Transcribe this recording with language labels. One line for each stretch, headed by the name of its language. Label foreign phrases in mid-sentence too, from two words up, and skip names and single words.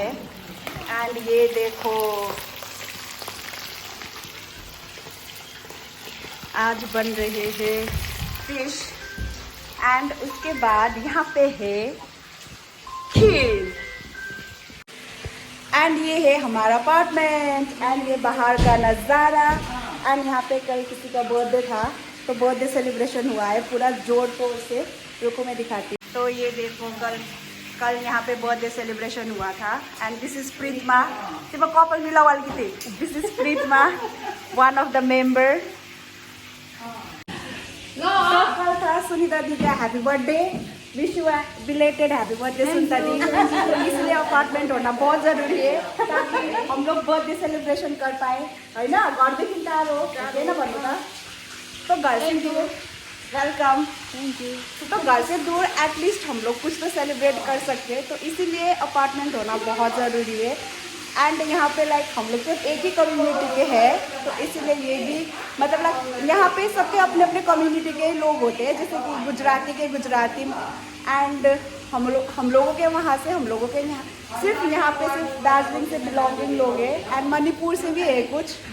Hindi: एंड ये देखो आज बन रहे हैं
English: fish and
Hindi: उसके बाद यहाँ पे है खीर एंड ये है हमारा अपार्टमेंट एंड ये बाहर का नज़ारा। एंड यहाँ पे कल किसी का बर्थडे था तो
English: birthday celebration
Hindi: हुआ है पूरा जोर तोड़ से। रुको मैं दिखाती हूँ। तो ये देखो कल यहाँ पे
English: birthday celebration
Hindi: हुआ था
English: and this is
Hindi: प्रीतमा।
Nepali: तिम्रो कपाल मिलावाल की थी।
English: this is Pritma, one of the member.
Hindi: तो कल था सुनीता दी का
English: happy birthday. wish you belated happy birthday
Hindi: सुनीता दी। तो इसलिए अपार्टमेंट होना बहुत जरूरी है ताकि हम लोग
English: birthday celebration
Hindi: कर पाए, है ना।
Nepali: घरदेखि टाढो होइन भन्नु त।
Hindi: तो घर से दूर वेलकम,
English: thank you.
Hindi: तो घर से दूर एटलीस्ट हम लोग कुछ तो सेलिब्रेट कर सकते हैं। तो इसीलिए अपार्टमेंट होना बहुत ज़रूरी है। एंड यहाँ पे लाइक हम लोग तो एक ही कम्युनिटी के हैं तो इसीलिए ये भी मतलब लाइक यहाँ पे सबके अपने अपने कम्युनिटी के लोग होते हैं, जैसे कि गुजराती के गुजराती एंड हम लोगों के वहाँ से हम लोगों के यहाँ सिर्फ यहाँ पे सिर्फ दार्जिलिंग से बिलोंगिंग लोग हैं एंड मणिपुर से भी है कुछ।